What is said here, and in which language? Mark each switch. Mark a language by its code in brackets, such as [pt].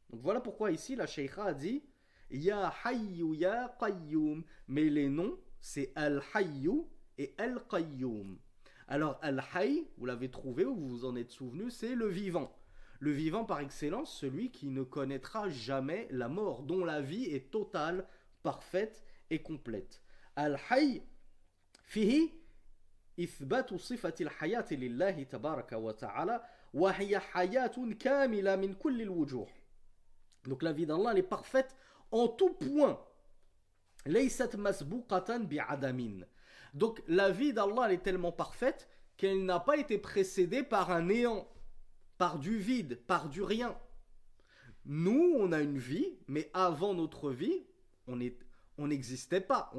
[fr] Donc voilà pourquoi ici la Shaykha a dit Ya Hayyu Ya Qayyum, mais les noms c'est Al-Hayyu et Al-Qayyum. Alors Al-Hayy, vous l'avez trouvé ou vous vous en êtes souvenu, c'est le vivant. Le vivant par excellence, celui qui ne connaîtra jamais la mort, dont la vie est totale, parfaite et complète. [ar] Al-Hayy, fihi إثبات صفة الحياة لله تبارك وتعالى وهي حياة كاملة من كل الوجوه. [fr] Donc la vie d'Allah elle est parfaite en tout point. [ar] ليست مسبوقة بعدم. [fr] Donc la vie d'Allah elle est tellement parfaite qu'elle n'a pas été précédée par un néant, par du vide, par du rien. Nous, on a une vie, mais avant notre vie, on n'existait pas.